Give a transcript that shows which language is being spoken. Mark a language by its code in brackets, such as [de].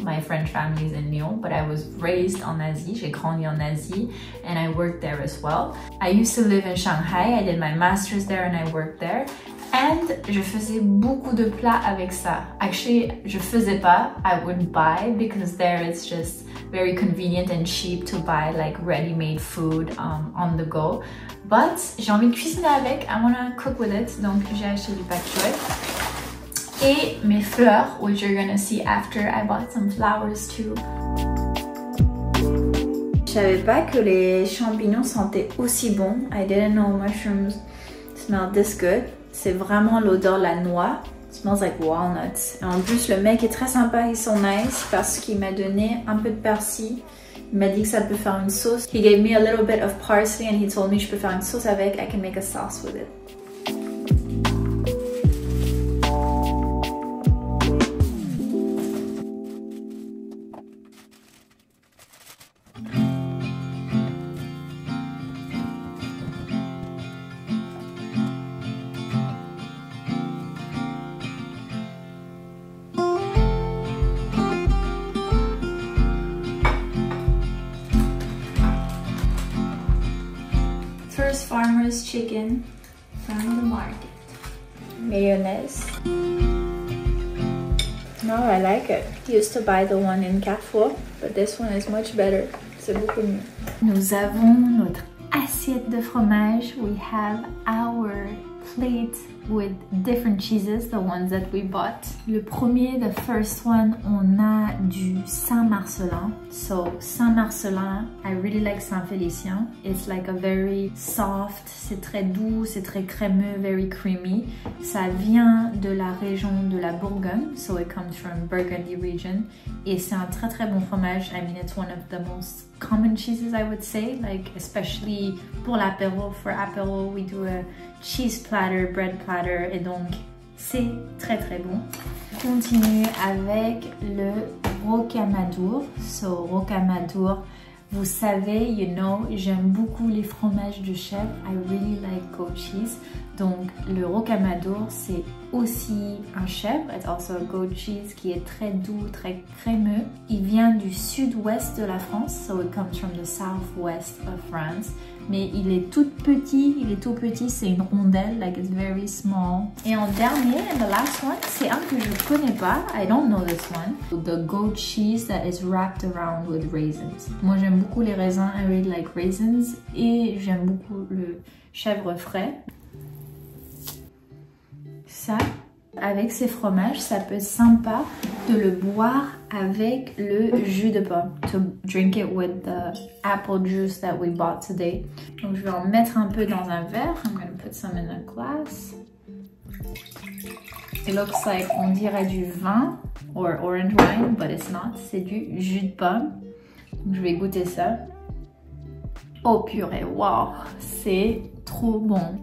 [en] My French family is in Lyon, but I was raised [fr] en Asie. J'ai grandi en Asie, [en] and I worked there as well. I used to live in Shanghai. I did my master's there, and I worked there. [fr] And je faisais beaucoup de plats avec ça. Actually, je faisais pas. [en] I would buy because there it's just very convenient and cheap to buy like ready-made food on the go. [fr] But j'ai envie de cuisiner avec. [en] I wanna cook with it. [fr] Donc j'ai acheté du pak choy. Et mes fleurs, [en] which you're gonna see after. I bought some flowers too. [fr] Je savais pas que les champignons sentaient aussi bon. [en] I didn't know mushrooms smelled this good. [fr] C'est vraiment l'odeur de la noix. [en] It smells like walnuts. [fr] Et en plus, le mec est très sympa, [en] he's so nice [fr] parce qu'il m'a donné un peu de persil. Il m'a dit que ça peut faire une sauce. [en] He gave me a little bit of parsley and he told me [fr] je peux faire une sauce avec. [en] I can make a sauce with it. First farmer's chicken from the market. Mayonnaise. No, I like it. I used to buy the one in Carrefour, but this one is much better. [fr] C'est beaucoup mieux. Nous avons notre assiette de fromage. [en] We have our plate with different cheeses, the ones that we bought. [fr] Le premier, [en] the first one, [fr] on a du Saint-Marcellin. [en] So Saint-Marcellin, I really like Saint-Félicien. It's like a very soft, [fr] c'est très doux, c'est très crémeux, [en] very creamy. [fr] Ça vient de la région de la Bourgogne, [en] so it comes from Burgundy region. [fr] Et c'est un très très bon fromage. [en] I mean, it's one of the most common cheeses, I would say, like especially [fr] pour l'apéro. [en] For apéro, we do a cheese platter, bread platter, [fr] et donc c'est très très bon. On continue avec le rocamadour. So rocamadour, vous savez, [en] you know, [fr] j'aime beaucoup les fromages de chèvre. [en] I really like goat cheese. [fr] Donc le rocamadour, c'est aussi un chèvre, [en] it's also a goat cheese [fr] qui est très doux, très crémeux. Il vient du sud-ouest de la France, [en] so it comes from the southwest of France. [fr] Mais il est tout petit, c'est une rondelle, [en] like it's very small. [fr] Et en dernier, [en] and the last one, [fr] c'est un que je connais pas, [en] I don't know this one. The goat cheese that is wrapped around with raisins. [fr] Moi j'aime beaucoup les raisins, [en] I really like raisins, [fr] et j'aime beaucoup le chèvre frais. Ça, avec ces fromages, ça peut être sympa de le boire avec le jus de pomme. [en] To drink it with the apple juice that we bought today. [fr] Donc je vais en mettre un peu dans un verre. [en] I'm going to put some in a glass. It looks like, [fr] on dirait du vin [en] or orange wine, but it's not. [fr] C'est du jus de pomme. Donc je vais goûter ça. Oh purée, wow, c'est trop bon.